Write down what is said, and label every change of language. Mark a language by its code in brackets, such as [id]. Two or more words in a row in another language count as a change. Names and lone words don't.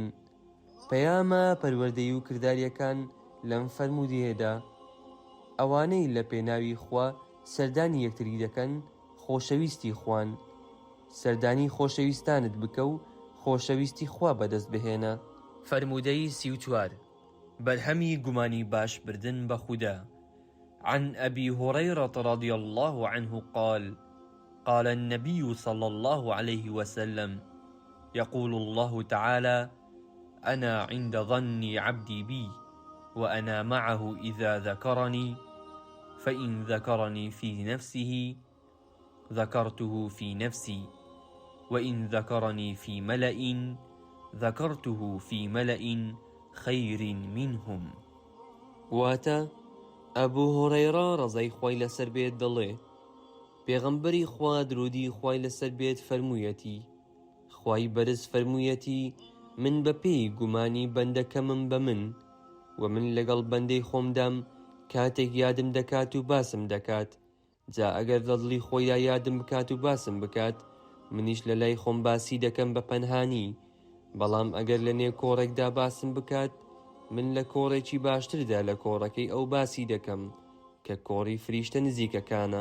[ckb] پەیامە پەروەردەیی و کرداریەکان لەم فەرموودەیەدا ئەوانەی لە پێناوی خوا سەردانی یەکتری دەکەن خۆشەویستی خوان. سەردانی خۆشەویستانت بکە و خۆشەویستی خوا بەدەست بهێنە. فەرموودەی 34 بەرهەمی گومانی باش بردن بە خودا. [ar] عن أبي هريرة رضي الله عنه قال قال النبي صلى الله عليه وسلم يقول الله تعالى أنا عند ظن عبدي بي وأنا معه إذا ذكرني فإن ذكرني في نفسه ذكرته في نفسي وإن ذكرني في ملأ ذكرته في ملأ خير منهم. [ckb] واتا ئەبوو هورەیرە ڕەزای خوای لەسەر بێت دەڵێ پێغەمبەری خوا درودی خوای لەسەر بێت فەرموویەتی خوای بەرز فەرموویەتی من بە پێی گومانی بەندەکەمم بە من و من لەگەڵ بەندەی خۆمدام کاتێک یادم دەکات و باسم دەکات جا ئەگەر لە دڵی خۆیدا یادم بکات و باسم بکات منیش لە لای خۆم باسی دەکەم بە پەنهانی بەڵام ئەگەر لە نێو کۆڕێکدا باسم بکات من لە کۆڕێکی باشتردا لە کۆڕەکەی ئەو باسی دەکەم کە کۆڕی فریشتە نزیکەکانە.